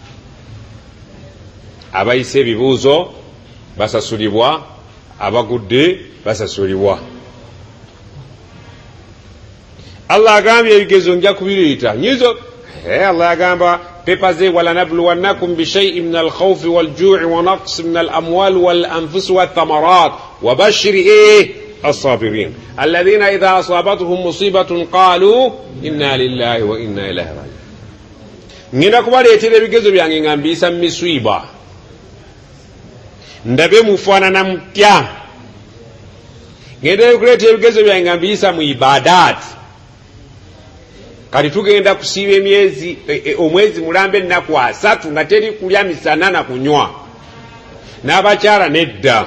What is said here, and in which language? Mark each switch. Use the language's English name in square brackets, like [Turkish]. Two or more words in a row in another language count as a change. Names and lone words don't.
[Ganda] abayise ebibuuzo basasulibwa, abagudde basasulibwa. Allah agambye ebigezo nja kubireeta nyizo. Allah agamba pepa ze [Arabic] ولنبلونكم بشيء من الخوف والجوع ونقص من الأموال والأنفس والثمرات وبشر الصابرين الذين إذا أصابتهم مصيبة قالوا إنا لله وإنا إليه راجعون. [Ganda] ngenda kubaleetera ebigezo byange nga mbiisa mu miswiba, ndabe mufaanana mutya. ngenda kuleetera ebigezo byange nga mbiisa mu ibadaati. kati tugenda kusiiba omwezi mulambe ennaku 3 nga teri kulya misana na kunywa, n'abakyala nedda.